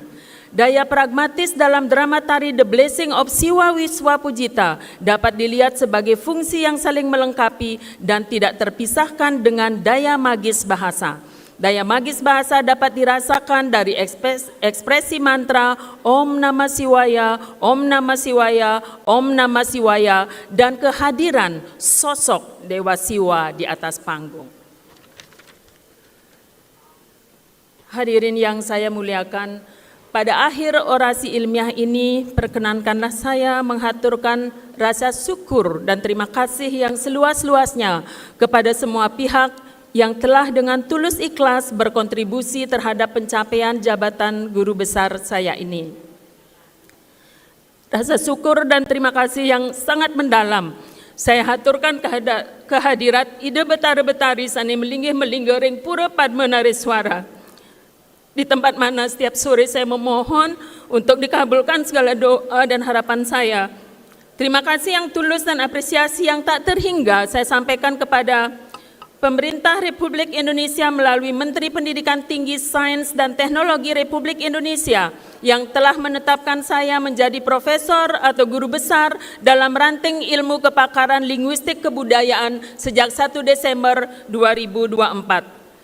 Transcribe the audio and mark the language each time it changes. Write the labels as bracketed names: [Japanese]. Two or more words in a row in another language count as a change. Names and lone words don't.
[Indonesian] Daya pragmatis dalam drama tari The Blessing of Siwa Wiswa Pujita dapat dilihat sebagai fungsi yang saling melengkapi dan tidak terpisahkan dengan daya magis bahasa. Daya magis bahasa dapat dirasakan dari ekspresi mantra [Sanskrit] Om Namah Siwaya, Om Namah Siwaya, Om Namah Siwaya, [Indonesian] dan kehadiran sosok Dewa Siwa di atas panggung. Hadirin yang saya muliakan, pada akhir orasi ilmiah ini, perkenankanlah saya menghaturkan rasa syukur dan terima kasih yang seluas-luasnya kepada semua pihak yang telah dengan tulus ikhlas berkontribusi terhadap pencapaian jabatan guru besar saya ini. Rasa syukur dan terima kasih yang sangat mendalam saya haturkan kehadirat [Balinese] ide betari-betari sani melinggih-melinggering [Indonesian] pura Padma Nareswara. Di tempat mana setiap sore saya memohon untuk dikabulkan segala doa dan harapan saya. Terima kasih yang tulus dan apresiasi yang tak terhingga saya sampaikan kepada Pemerintah Republik Indonesia melalui Menteri Pendidikan Tinggi, Sains dan Teknologi Republik Indonesia yang telah menetapkan saya menjadi profesor atau guru besar dalam ranting ilmu kepakaran linguistik kebudayaan sejak 1 Desember 2024.